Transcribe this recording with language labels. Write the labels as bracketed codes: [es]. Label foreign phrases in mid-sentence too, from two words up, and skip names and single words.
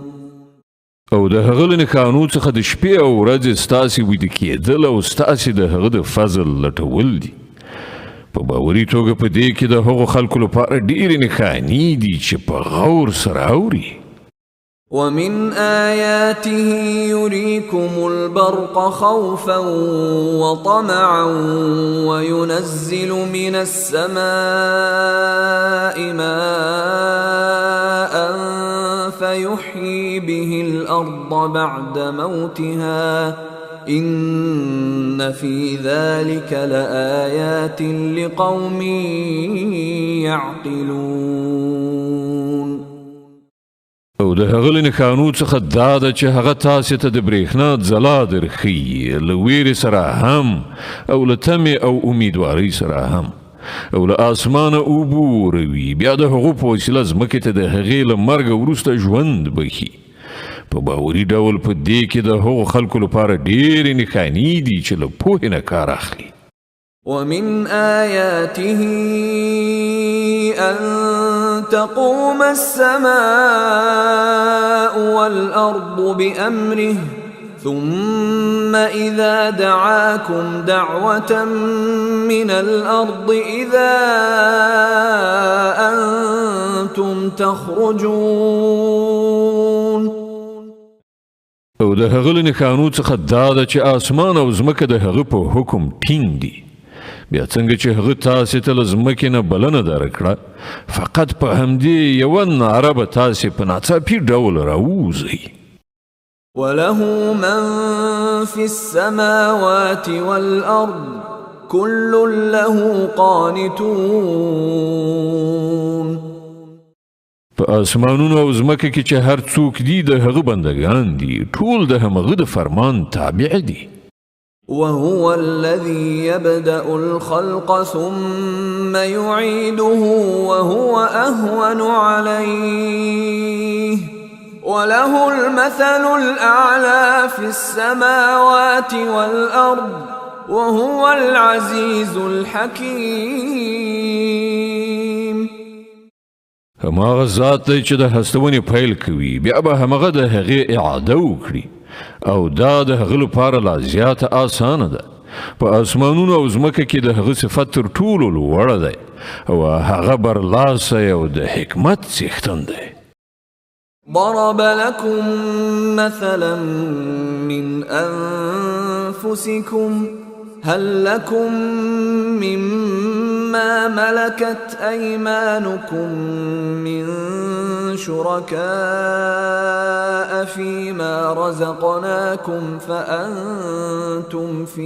[ps] او د هغه له نښانو څخه د شپې او ورځې ستاسې ویده کېدل او ستاسې د هغه د فضل لټول دي. په باوري توګه په دې کې د هغو خلکو لپاره ډېرې نښانې دي چې په غور سره اوري. [ar] ومن آياته يريكم البرق خوفا وطمعا وينزل من السماء ماء فيحيي به الأرض بعد موتها إن في ذلك لآيات لقوم يعقلون. [ps] او د هغه له نښانو څخه دا ده چې هغه تاسې ته د برېښنا ځلا درښیي له ویرې سره هم او له تمې او امیدوارۍ سره هم او له اسمانه اوبه وروي بیا د هغو په وسیله ځمکې ته د هغې له مرګه وروسته ژوند بخي په باوري ډول په دې کې د هغو خلکو لپاره ډېرې نښانې دي چې له پوهې نه کار اخلي. [ar] ومن آياته أن تقوم السماء والأرض بأمره ثم إذا دعاكم دعوة من الأرض إذا أنتم تخرجون. [ps] او د هغه له نښانو څخه دا ده چې اسمان او ځمکه د هغه په حکم ټینګ دي. بیا څنګه چې هغه تاسې ته له ځمکې نه بلنه درکړه فقط په همدې یوه ناره به تاسې په ناڅاپي ډول راووځئ. [ar] وله من في السماوات والأرض كل له قانتون. [ps] په اسمانونو او ځمکه کې چې هر څوک دي د هغه بندگان دي ټول د همغه د فرمان تابع دي. [ar] وهو الذي يبدأ الخلق ثم يعيده وهو أهون عليه وله المثل الأعلى في السماوات والأرض وهو العزيز الحكيم. [ps] هماغه ذات دی چې د هستونې پیل کوي بیا به همغه د هغې اعاده وکړي او دا د هغه لپاره لا زیاته آسانه ده. په اسمانونو او ځمکه کې د هغه صفت تر ټولو لوړه دی او هغه برلاسه او د حکمت څښتن دی. [ar] ضرب لكم مثلا من أنفسكم هل لكم مما ملكت أيمانكم من شركاء فيما رزقناكم فأنتم